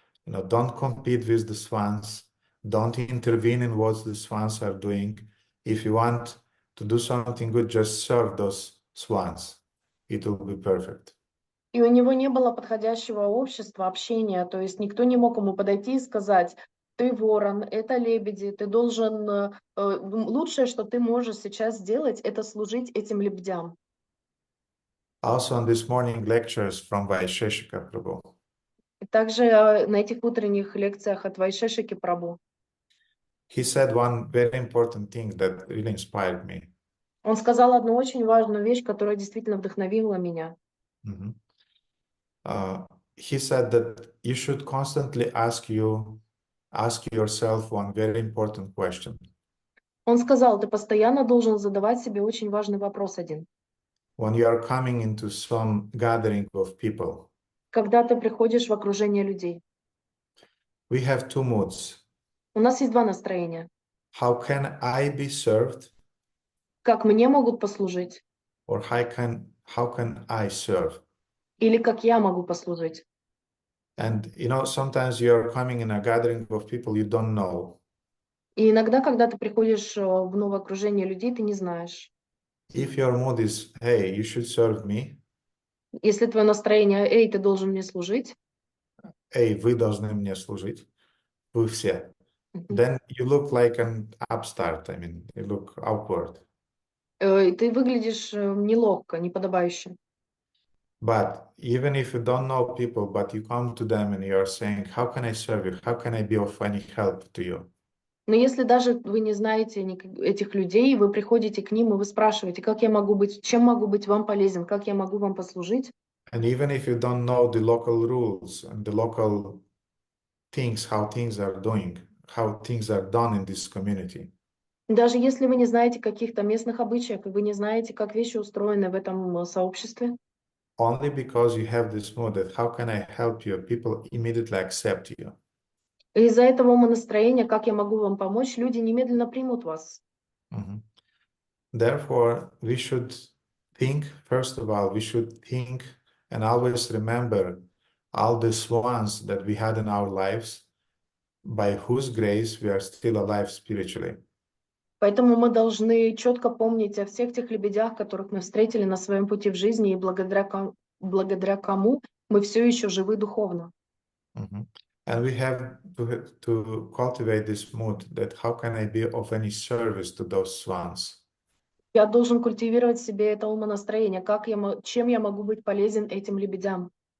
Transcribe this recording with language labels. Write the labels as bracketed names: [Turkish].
[English] Don't compete with the swans. Don't intervene in what the swans are doing. If you want to do something good, just serve those swans. It will be perfect. [Russian] И у него не было подходящего общества, общения, то есть никто не мог ему подойти и сказать: ты ворон, это лебеди, ты должен, лучшее, что ты можешь сейчас сделать, это служить этим лебедям. [English] Also on this morning lectures from Vaisheshika Prabhu. [Russian] Также на этих утренних лекциях от Вайшешики Прабху. [English] He said one very important thing that really inspired me. [Russian] Он сказал одну очень важную вещь, которая действительно вдохновила меня. [English] He said that you should constantly ask yourself one very important question. [Russian] Он сказал, ты постоянно должен задавать себе очень важный вопрос один. [English] When you are coming into some gathering of people, [Russian] когда ты приходишь в окружение людей, [English] we have two moods. [Russian] У нас есть два настроения. [English] How can I be served? [Russian] Как мне могут послужить? [English] Or how can I serve? [Russian] Или как я могу послужить? [English] And sometimes you are coming in a gathering of people you don't know. [Russian] И иногда, когда ты приходишь в новое окружение людей, ты не знаешь. [English] If your mood is, hey, you should serve me. [Russian] Если твое настроение, эй, ты должен мне служить. Эй, вы должны мне служить. Вы все. [English] then you look like an upstart. I mean, you look outward. [Russian] Ты выглядишь неловко, неподобающе. [English] But even if you don't know people, but you come to them and you're saying, how can I serve you? How can I be of any help to you? [Russian] Но если даже вы не знаете этих людей, вы приходите к ним и вы спрашиваете, как я могу быть, чем могу быть вам полезен, как я могу вам послужить. [English] And even if you don't know the local rules and the local things, how things are doing, how things are done in this community, [Russian] Даже если вы не знаете каких-то местных обычаев, и вы не знаете, как вещи устроены в этом сообществе, [English] only because you have this mood that how can I help you, people immediately accept you. [Russian] из-за этого умонастроения, как я могу вам помочь, люди немедленно примут вас. Mhm. [English] Therefore, we should think, first of all, we should think and always remember all the swans that we had in our lives, by whose grace we are still alive spiritually. [Russian] Поэтому мы должны четко помнить о всех тех лебедях, которых мы встретили на своем пути в жизни, и благодаря кому мы все еще живы духовно. Mhm. [English] And we have to cultivate this mood that how can I be of any service to those swans? [Russian] Я должен культивировать в себе это умонастроение, чем я могу быть полезен этим лебедям.